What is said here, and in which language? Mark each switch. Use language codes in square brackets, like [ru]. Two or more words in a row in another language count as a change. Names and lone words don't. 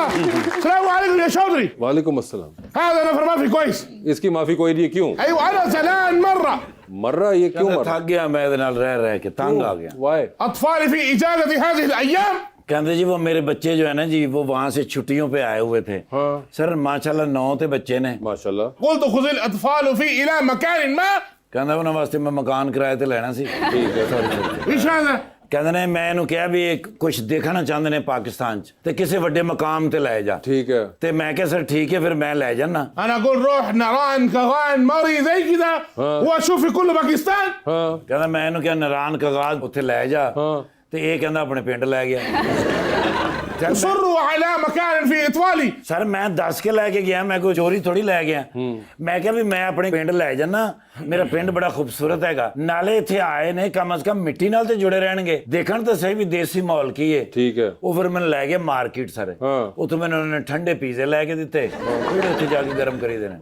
[ar] السلام عليكم يا चौधरी وعليكم السلام. هذا نفر ما في كويس [ur] اس کی معافی کوئی نہیں ہے، کیوں [ar] ايوه انا زعلان مره [ur] مر رہا ہے یہ، کیوں مر رہا تھک گیا میں [pa] ਇਹਦੇ ਨਾਲ ਰਹਿ ਕੇ ਤੰਗ ਆ ਗਿਆ [en] वाई? [ar] اطفالي في اجازه هذه الايام [ur] کہتے جی وہ میرے بچے جو ہے نا جی وہ وہاں سے چھٹیوں پہ آئے ہوئے تھے سر ماشاءاللہ 9 تے بچے نے माशाल्लाह। [ar] قلت خذ الاطفال في الى مكان ما [pa] ਕਹਿੰਦਾ ਉਹਨਾਂ ਵਾਸਤੇ ਮੈਂ ਮਕਾਨ ਕਿਰਾਏ ਤੇ ਲੈਣਾ ਸੀ [ur] ٹھیک ہے. [ar] ايش هذا [pa] ਕਹਿੰਦੇ ਨੇ ਮੈਂ ਇਹਨੂੰ ਕਿਹਾ ਵੀ ਕੁਝ ਦੇਖਣਾ ਚਾਹੁੰਦੇ ਨੇ ਪਾਕਿਸਤਾਨ 'ਚ ਤੇ ਕਿਸੇ ਵੱਡੇ ਮਕਾਮ ਤੇ ਲੈ ਜਾ [ur] ٹھیک ہے. [pa] ਤੇ ਮੈਂ ਕਿਹਾ ਸਰ ਠੀਕ ਹੈ ਫਿਰ ਮੈਂ ਲੈ ਜਾਣਾ [ar] انا اقول روح نيران كغان مري زي كذا واشوف في كل باكستان [ur] हाँ [pa] ਕਹਿੰਦਾ ਮੈਂ ਇਹਨੂੰ ਕਿਹਾ ਨਰਾਨ ਕਗਾਜ਼ ਉੱਥੇ ਲੈ ਜਾ ਤੇ ਇਹ ਕਹਿੰਦਾ ਆਪਣੇ ਪਿੰਡ ਲੈ ਗਿਆ [ar] اصروا على مكان في اطفالي [pa] ਸਰ ਮੈਂ ਦੱਸ ਕੇ ਲੈ ਕੇ ਗਿਆ ਮੈਂ ਕੋਈ ਚੋਰੀ ਥੋੜੀ ਲੈ ਗਿਆ ਮੈਂ ਕਿਹਾ ਵੀ ਮੈਂ ਆਪਣੇ ਪਿੰਡ ਲੈ ਜਾਣਾ ਮੇਰਾ ਪਿੰਡ ਬੜਾ ਖੂਬਸੂਰਤ ਹੈਗਾ ਨਾਲੇ ਇੱਥੇ ਆਏ ਨੇ [ur] کم سے کم [pa] ਮਿੱਟੀ ਨਾਲ ਤੇ ਜੁੜੇ ਰਹਿਣਗੇ ਦੇਖਣ ਤਾਂ ਸਹੀ ਵੀ ਦੇਸੀ ਮਾਹੌਲ ਕੀ ਹੈ [ur] ٹھیک ہے. [pa] ਉਹ ਫਿਰ ਮੈਨੂੰ ਲੈ ਗਏ ਮਾਰਕੀਟ ਸਰ ਹਾਂ। ਉੱਥੋਂ ਮੈਨੂੰ ਉਹਨਾਂ ਨੇ ਠੰਡੇ ਪੀਜ਼ੇ ਲੈ ਕੇ ਦਿੱਤੇ ਫਿਰ ਉੱਥੇ ਜਾ ਕੇ ਗਰਮ ਕਰੀਦੇ ਨੇ